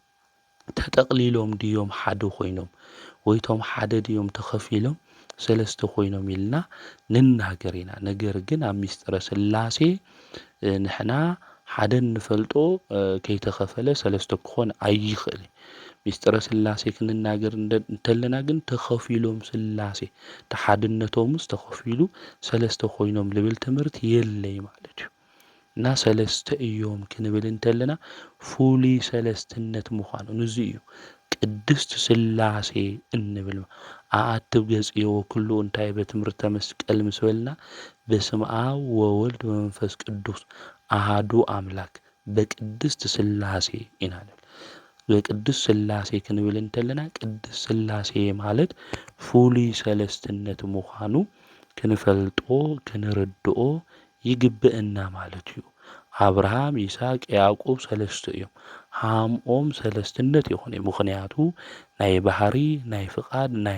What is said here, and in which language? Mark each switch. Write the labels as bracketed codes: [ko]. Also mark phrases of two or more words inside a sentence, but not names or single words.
[ti] ተጠቕሊሎም ድዮም ሓደ ኮይኖም ወይ ቶም ሓደ ድዮም ተኸፊሎም ሰለስተ ኮይኖም ኢልና ንናገር ኢና። ነገር ግን ኣብ ምስጢረ ሥላሴ ንሕና ሓደ እንፈልጦ ከይተኸፈለ ሰለስተ ክኾን ኣይኽእል። ምስጢረ ሥላሴ ክንናገር እንተለና ግን ተኸፊሎም ሥላሴ ተሓድነቶምስ ተኸፊሉ ሰለስተ ኮይኖም ልብል ትምህርቲ የለይ ማለት እዩ። እና ሰለስተ እዮም ክንብል እንተለና ፍሉይ ሰለስትነት ምዃኑ ንዙ እዩ ቅድስት ሥላሴ እንብል። ኣአትብ ገጽዮ ኩሉ እንታይ በትምህርተ መስቀል ምስ በልና [gez] በስመ አብ ወወልድ ወመንፈስ ቅዱስ አሃዱ አምላክ [ti] በቅድስት ሥላሴ ኢና ንብል። በቅድስት ሥላሴ ክንብል እንተለና ቅድስት ሥላሴ ማለት ፍሉይ ሰለስትነት ምዃኑ ክንፈልጦ ክንርድኦ ይግብአና ማለት እዩ። አብርሃም ይስሐቅ ያዕቆብ ሰለስተ እዮም። ሃምኦም ሰለስትነት ይኾነ ምኽንያቱ ናይ ባህሪ ናይ ፍቓድ ናይ